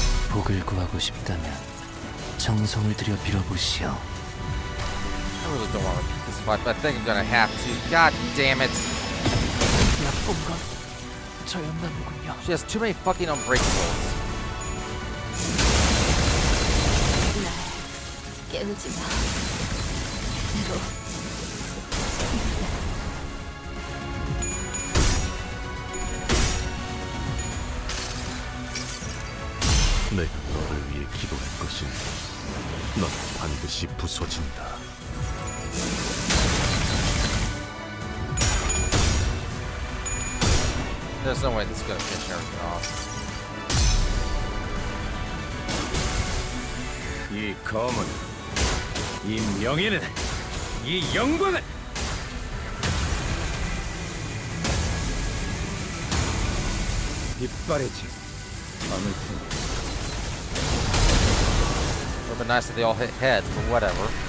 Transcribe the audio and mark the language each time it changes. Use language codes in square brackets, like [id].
[ko] 복을 구하고 싶다면 정성을 들여 빌어보시오. [en] I really don't want to repeat this much, but I think I'm gonna have to. God damn it. [ko] 나쁜 건 저였나보군요. [en] She has too many fucking unbreakables. [ko] 날 깨우지 마. 너 내가 너를 위해 기도할 것이니 넌 반드시 부서진다. [en] There's no way this is gonna finish everything off. [ko] 이 검은, 이 명예는, 이 영광은 이빨이지 않을 테니. [en] Would've been nice if they all hit heads, but whatever.